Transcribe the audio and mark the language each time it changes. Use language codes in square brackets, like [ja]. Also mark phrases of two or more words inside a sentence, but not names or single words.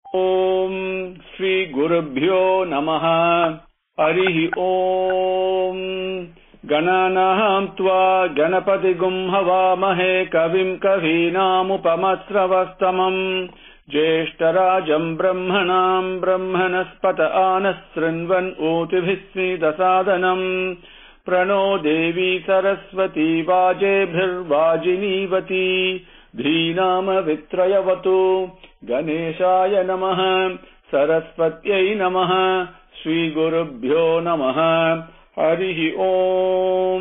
[sa] ఓం శ్రీ గురుభ్యో నమః. హరి ఓం. గణానాం త్వా గణపతిగుం హవామహే కవిం కవీనాముపమస్రవస్తమం జ్యేష్ఠరాజం బ్రహ్మణాం బ్రహ్మణస్పత ఆనః శృణ్వన్ ఊతిభిः सीदसादनम् प्रणो देवी सरस्वती वाजेभिर्वाजिनीवती धीनाम वित्रयवतु. गणेशाय नमः. सरस्वत्यै नमः. श्रीगुरुभ्यो नमः. हरिः ओम्.